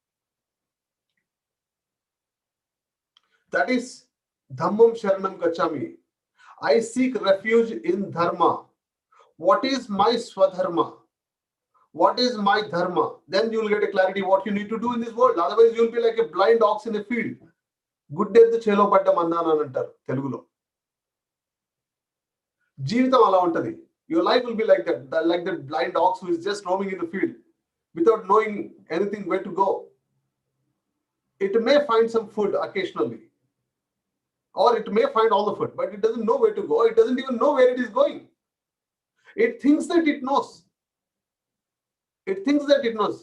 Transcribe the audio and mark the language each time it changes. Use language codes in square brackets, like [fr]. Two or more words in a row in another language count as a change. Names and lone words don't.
[en] That is [pi] Dhammam Sharanam Gachami. [en] I seek refuge in dharma. What is my swadharma? What is my dharma? Then you will get a clarity what you need to do in this world. Otherwise, you will be like a blind ox in a field. [te] గుడ్డెద్దు చేలో పడ్డ మందాన అని అంటారు తెలుగులో. జీవితం అలా ఉంటది. [en] Your life will be like that blind ox who is just roaming in the field without knowing anything where to go. It may find some food occasionally, or it may find all the food, but it doesn't know where to go. It doesn't even know where it is going. It thinks that it knows. It thinks that it knows.